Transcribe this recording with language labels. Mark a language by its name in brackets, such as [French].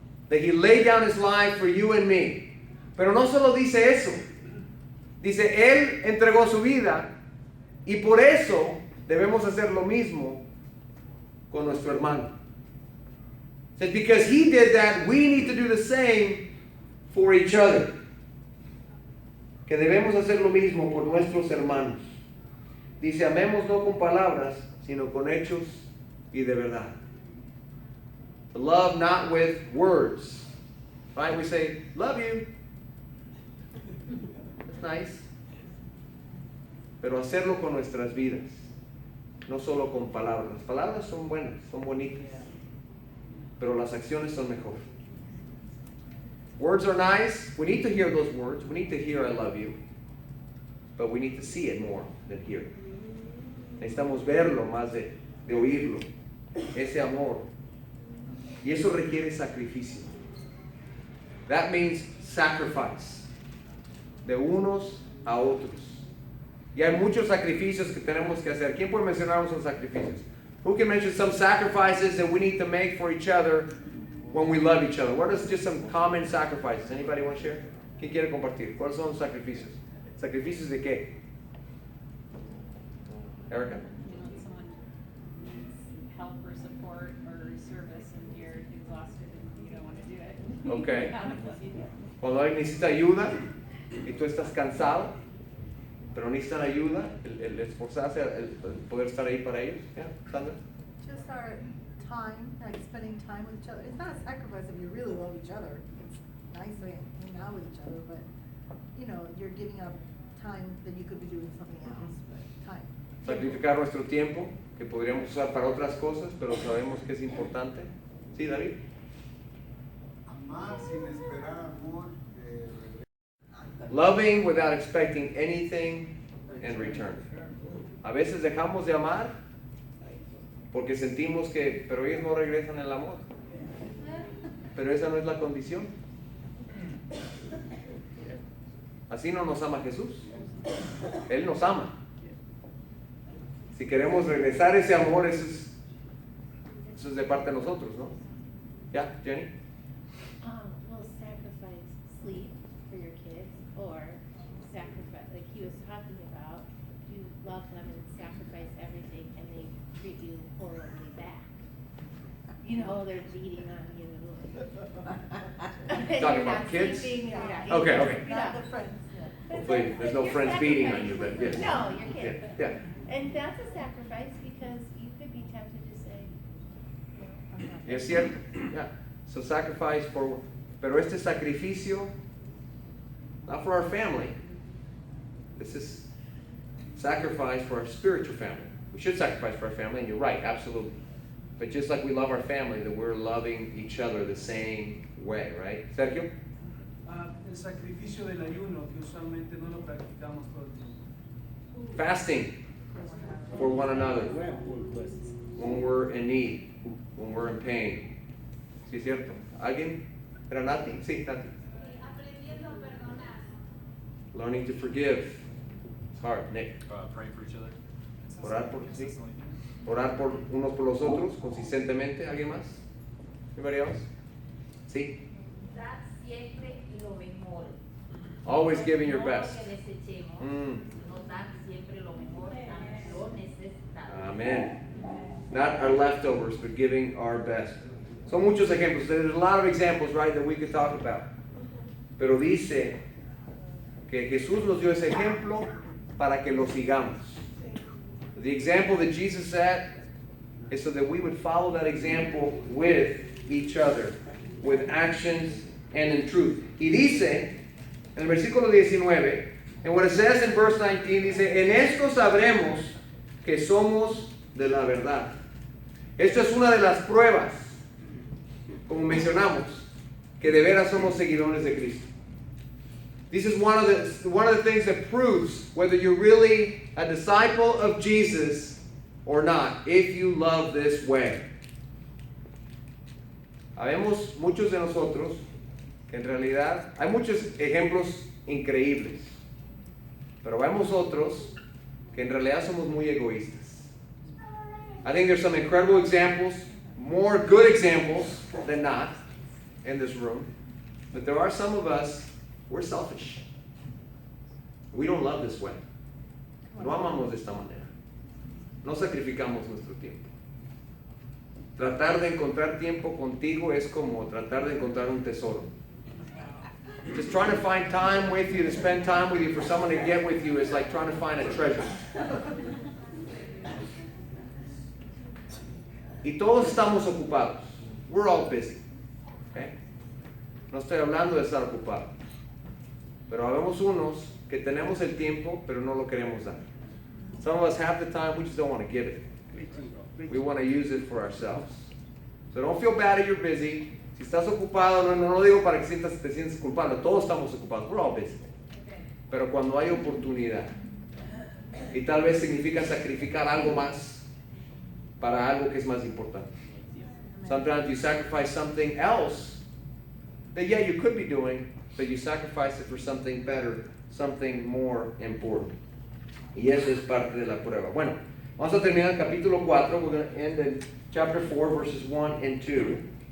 [English] That he laid down his life for you and me. [Spanish] Pero no solo dice eso. Dice, él entregó su vida y por eso debemos hacer lo mismo con nuestro hermano. [English] It says, because he did that, we need to do the same for each other. [Spanish] Que debemos hacer lo mismo por nuestros hermanos. Dice, amemos no con palabras, sino con hechos y de verdad. [English] To love not with words. Right? We say, love you. That's nice. [Spanish] Pero hacerlo con nuestras vidas. No solo con palabras. Las palabras son buenas, son bonitas. Pero las acciones son mejor. [English] Words are nice. We need to hear those words. We need to hear I love you. But we need to see it more than hear it. [Spanish] Necesitamos verlo más de oírlo. Ese amor. Y eso requiere sacrificio. [English] That means sacrifice. [Spanish] De unos a otros. Y hay muchos sacrificios que tenemos que hacer. ¿Quién puede mencionar esos sacrificios? [English] Who can mention some sacrifices that we need to make for each other when we love each other? What are just some common sacrifices? Anybody want to share? [Spanish] ¿Quién quiere compartir? ¿Cuáles son los sacrificios? ¿Sacrificios de qué? Erica? [English] You know, someone needs help or support or service and you're exhausted and you don't want to do it. Okay. How does he do it? [Spanish] Cuando alguien necesita ayuda y tú estás cansado, pero necesitan ayuda, el esforzarse, el poder estar ahí para ellos. [English] Yeah, Sandra? Just our time, like spending time with each other. It's not a sacrifice if you really love each other. It's nice to hang out with each other, but you know, you're giving up time that you could be doing something else. But time. [Spanish] Sacrificar nuestro tiempo, que podríamos usar para otras cosas, pero sabemos que es importante. Sí, David. Amar sin esperar amor. [English] Loving without expecting anything in return. [Spanish] A veces dejamos de amar porque sentimos que, pero ellos no regresan el amor. Pero esa no es la condición. Así no nos ama Jesús. Él nos ama. Si queremos regresar ese amor, eso es de parte de nosotros, ¿no? ¿Ya, Jenny? [English] Well, sacrifice sleep for your kids, or sacrifice, like he was talking about, you love them and sacrifice everything, and they treat you horribly back. You know, they're beating on you. Talking You're about not kids? sleeping, you're not Okay, eating, okay. you're Not not- the friends. Yeah. Hopefully there's no friends beating on you, but yes. No, your kids. Yeah. And that's a sacrifice because you could be tempted to say, you know, I'm not. [Spanish] Es cierto. [English] Yeah. So sacrifice for, [Spanish] pero este sacrificio, [English] not for our family. This is sacrifice for our spiritual family. We should sacrifice for our family, and you're right, absolutely. But just like we love our family, that we're loving each other the same way, right? Sergio? [Spanish] El sacrificio del ayuno, que usualmente no lo practicamos todo el tiempo. [English] Fasting for one another when we're in need, when we're in pain. [Spanish] ¿Sí es cierto? ¿Alguien? ¿Era Nati? Sí, Nati. Aprendiendo a perdonar. [English] Learning to forgive. It's hard. Nick. Pray for each other. [Spanish] Orar por, sí. [English] Consistently. [Spanish] Orar por unos por los otros, consistentemente. ¿Alguien más? [English] Anybody else? [Spanish] Sí. Dar siempre lo mejor. [English] Always giving your [Spanish] No [English] best. [Spanish] lo que desechemos. Mm. No dar siempre lo mejor a lo necesitado. [English] Amen. Not our leftovers, but giving our best. [Spanish] Son muchos ejemplos. [English] There's a lot of examples, right, that we could talk about. [Spanish] Pero dice que Jesús nos dio ese ejemplo para que lo sigamos. [English] The example that Jesus set is so that we would follow that example with each other, with actions and in truth. [Spanish] Y dice, en el versículo 19, [English] and what it says in verse 19, [Spanish] dice, en esto sabremos que somos de la verdad. Esta es una de las pruebas, como mencionamos, que de veras somos seguidores de Cristo. [English] This is one of the things that proves whether you're really a disciple of Jesus or not, if you love this way. [Spanish] Habemos muchos de nosotros que en realidad hay muchos ejemplos increíbles, pero vemos otros que en realidad somos muy egoístas. [English] I think there's some incredible examples, more good examples than not in this room, but there are some of us, we're selfish. We don't love this way. [Spanish] No amamos de esta manera. No sacrificamos nuestro tiempo. Tratar de encontrar tiempo contigo es como tratar de encontrar un tesoro. [English] Just trying to find time with you, to spend time with you, for someone to get with you is like trying to find a treasure. [Spanish] Y todos estamos ocupados. [English] We're all busy. Okay? [Spanish] No estoy hablando de estar ocupado. Pero habemos unos que tenemos el tiempo, pero no lo queremos dar. [English] Some of us have the time, we just don't want to give it. We want to use it for ourselves. So don't feel bad if you're busy. [Spanish] Si estás ocupado, no lo digo para que te sientas culpable. Todos estamos ocupados. [English] We're all busy. [Spanish] Pero cuando hay oportunidad, y tal vez significa sacrificar algo más para algo que es más importante. [English] Sometimes you sacrifice something else that you could be doing, but you sacrifice it for something better, something more important. [Spanish] Y eso es parte de la prueba. Bueno, vamos a terminar el capítulo 4. [English] We're going to end in chapter 4, verses 1 and 2.